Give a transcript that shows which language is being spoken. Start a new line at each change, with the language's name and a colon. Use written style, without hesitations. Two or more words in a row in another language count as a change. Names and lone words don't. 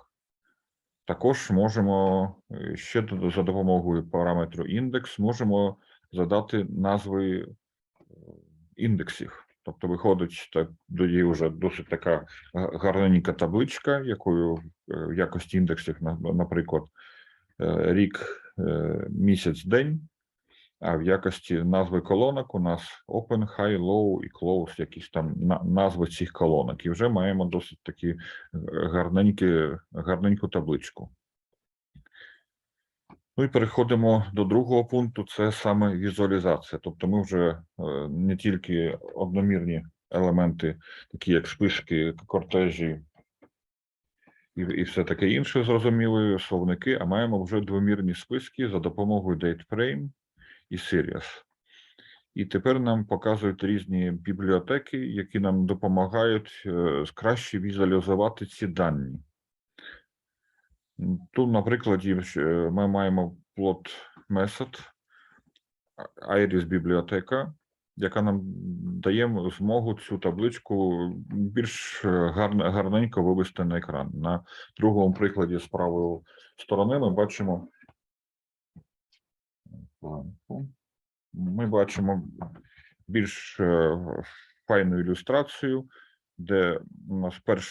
Ukrainian: Також можемо ще за допомогою параметру індекс можемо задати назви індексів. Тобто виходить тоді вже досить така гарненька табличка, якою в якості індексів, наприклад, рік, місяць, день. А в якості назви колонок у нас open, high, low і close, якісь там назви цих колонок. І вже маємо досить таки гарненьку табличку. Ну і переходимо до другого пункту, це саме візуалізація. Тобто ми вже не тільки одномірні елементи, такі як списки, кортежі і все таке інше, зрозуміли, словники, а маємо вже двомірні списки за допомогою dateframe і series. І тепер нам показують різні бібліотеки, які нам допомагають краще візуалізувати ці дані. Тут, на прикладі, ми маємо
English: plot method,
Ukrainian: iris бібліотека, яка нам дає змогу цю табличку більш гарненько вивести на екран. На другому прикладі з правої сторони ми бачимо більш файну ілюстрацію, де у нас